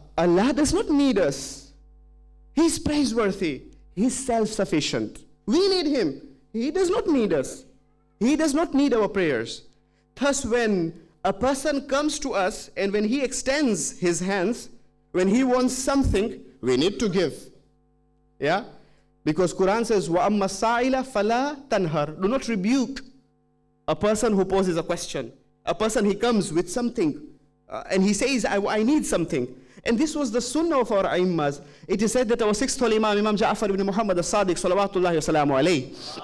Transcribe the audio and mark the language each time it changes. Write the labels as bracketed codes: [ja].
[en] Allah does not need us. He's praiseworthy. He's self-sufficient. We need Him. He does not need us. He does not need our prayers. Thus, when a person comes to us and when he extends his hands, when he wants something, we need to give. Yeah? Because Quran says, [ar] وَأَمَّا السَّائِلَ فَلَا تَنْهَرْ. [en] Do not rebuke a person who poses a question. A person, he comes with something and he says, I need something. And this was the sunnah of our Aimmas. It is said that our sixth holy Imam, Imam Ja'far ibn Muhammad al-Sadiq, [ar] salawatullahi wa salamu alayhi.